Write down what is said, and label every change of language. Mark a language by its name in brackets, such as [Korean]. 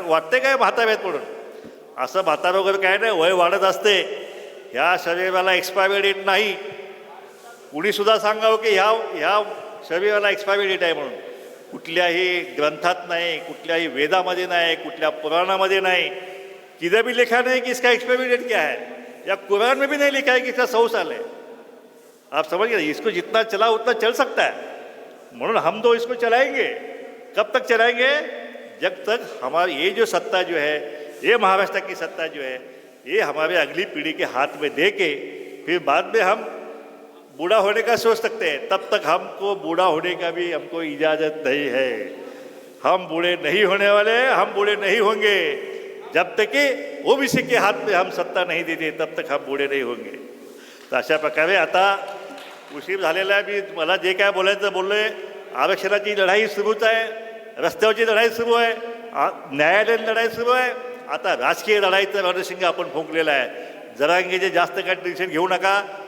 [Marathi] वाटते काय म्हातारे आहेत म्हणून? असं म्हातारा वगैरे काय नाही, वय वाढत असते. ह्या शरीराला एक्सपायरी डेट नाही. कुणीसुद्धा सांगावं की ह्या शरीराला एक्सपायरी डेट आहे म्हणून. कुठल्याही ग्रंथात नाही, कुठल्याही वेदामध्ये नाही, कुठल्या पुराणामध्ये नाही. [Hindi] किधर भी लिखा नहीं कि इसका एक्सपायरी डेट क्या है, या कुरान में भी नहीं लिखा है कि इसका 100 साल है. आप समझ गए, इसको जितना चला उतना चल सकता है. [Marathi] म्हणून [Hindi] हम तो इसको चलाएंगे. कब तक चलाएंगे? जब तक हमारी ये जो सत्ता जो है, ये महाराष्ट्र की सत्ता जो है, ये हमारे अगली पीढ़ी के हाथ में दे के फिर बाद में हम बूढ़ा होने का सोच सकते हैं. तब तक हमको बूढ़ा होने का भी हमको इजाज़त नहीं है. हम बूढ़े नहीं होने वाले, हम बूढ़े नहीं होंगे. जब तक कि ओबीसी के हाथ में हम सत्ता नहीं देते तब तक हम बूढ़े नहीं होंगे. [Marathi] तर अशा प्रकारे आता उशीर झालेला आहे. मी मला जे काय बोलायचं बोललो आहे. आरक्षणाची लढाई सुरूच आहे, रस्त्यावरची लढाई सुरू आहे, न्यायालयीन लढाई सुरू आहे. आता राजकीय लढाईचं रणशिंग आपण फुंकलेलं आहे. जरांगेचे जास्त काय टेन्शन घेऊ नका.